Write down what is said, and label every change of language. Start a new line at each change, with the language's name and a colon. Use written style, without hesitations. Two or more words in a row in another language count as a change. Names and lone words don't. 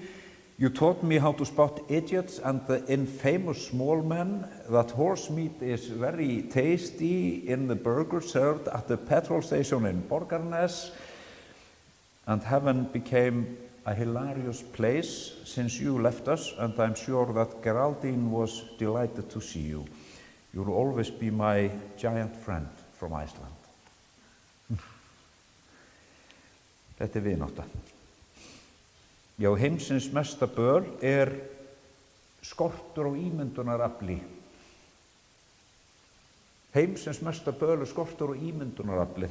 English: You taught me how to spot idiots and the infamous small men, that horse meat is very tasty in the burger served at the petrol station in Borgarnes, and heaven became a hilarious place since you left us, and I'm sure that Geraldine was delighted to see you. You'll always be my giant friend from Iceland.
Icelandic: Þetta er vinátta. Já, heimsins mesta böl er skortur á ímyndunarafli. Heimsins mesta böl er skortur á ímyndunarafli.